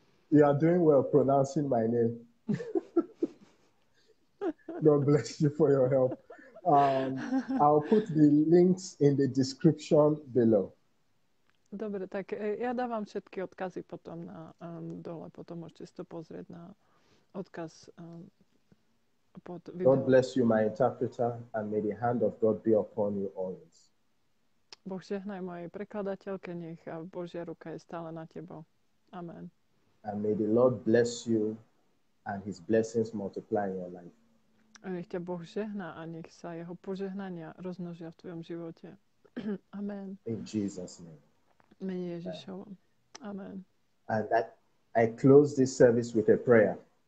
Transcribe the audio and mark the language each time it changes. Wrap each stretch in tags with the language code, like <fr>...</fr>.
<en>You are doing well pronouncing my name. God bless you for your help. I'll put the links in the description below.</en> <sk>Dobre, tak ja dávam všetky odkazy potom na dole, potom môžete si to pozrieť na odkaz pod video.</sk> <en>God bless you, my interpreter, and may the hand of God be upon you always.</en> <sk>Boh žehnaj mojej prekladateľke, nech Božia ruka je stále na tebou. Amen.</sk> <en>And may the Lord bless you and his blessings multiply in your life.</en> <sk>A nech ťa Boh žehná a nech sa jeho požehnania rozmnožia v tvojom živote. Amen.</sk> <en>In Jesus' name.</en> <sk>Mene Ježišovom. Amen.</sk> <en>And I close this service with a prayer.</en>